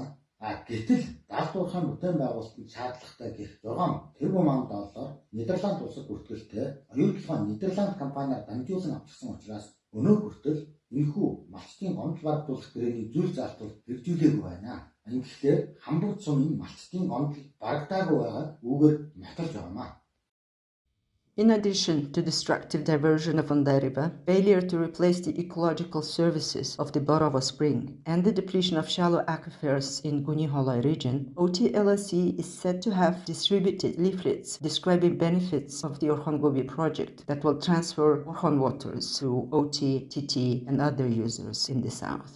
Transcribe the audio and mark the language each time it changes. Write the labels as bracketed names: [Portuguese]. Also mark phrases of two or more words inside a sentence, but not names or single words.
[Mongolian] Гэтэл даалгаврын бүтээн байгуулалтанд шаардлагатай гэх 6 тэрбум доллар Нидерланд улсад бүртгэлтэй оюутлогоо Нидерланд компаниар дамжуулан авчихсан учраас өнөө хүртэл энэхүү малчтын гомдол барагдуулах гэрээний зүйл заалтууд хэрэгжүүлээгүй байна. Ингэхдээ хамбогд сумын малчтын гомдол барагдаагүй байгааг үүгээр нотолж байгаамаа. [English] In addition to destructive diversion of the river, failure to replace the ecological services of the Borovo Spring, and the depletion of shallow aquifers in Guniholoi region, OT-LLC is said to have distributed leaflets describing benefits of the Orkhon-Gobi project that will transfer Orkhon waters to OT, TT, and other users in the south.